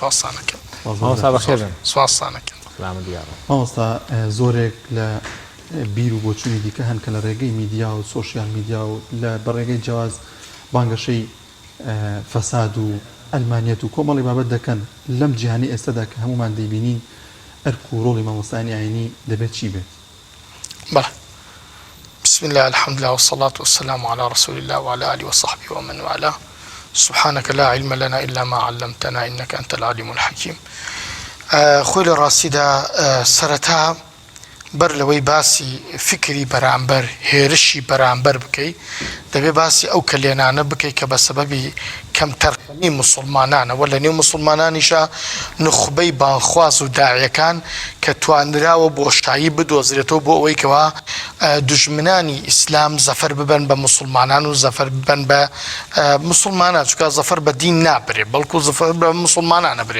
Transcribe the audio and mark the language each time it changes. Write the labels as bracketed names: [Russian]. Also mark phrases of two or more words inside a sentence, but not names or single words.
[Central Kurdish] مامۆستا زۆرێک لە بیر و بۆچوونی دیکە هەن کە لە ڕێگەی میدیا و سۆشیال میدیا و لە بەڕێگەی جیاواز بانگەشەی فەساد و ئەلمانیەت و کۆمەڵی بابەت دەکەن لەم جیهانی ئێستادا کە هەمومان دەیبینین ئەرک و ڕۆڵی مامۆستایانی ئاینی دەبێت چی بێت؟ [Arabic] بەڵێ بسم الله الحمد لله والصلاة والسلام على رسول الله وعلى آله وصحبه ومن والاه سبحانك لا علم لنا إلا ما علمتنا إنك أنت العليم الحكيم. [Central Kurdish] خوي الراسيدة سرتها بەر لەوەی باسی فکری بەرامبەر هێرشی بەرامبەر بکەی دەبێ باسی ئەو کلێنانە بکەی کە بە سەبەبی کەم تەرخەمی مسلمانانەوە لە نێو مسلمانانیشە نخبەی بانخواز و داعیەکان کە توانراوە بۆشایی بدۆزرێتەوە بۆ ئەوەی کەوا دوژمنانی ئیسلام زەفەر ببن بە مسلمانان و زەفەر ببن بە مسلمانان چونکە زەفەر بە دین نابرێ بەڵکو زەفەر بە مسلمانانە برێ.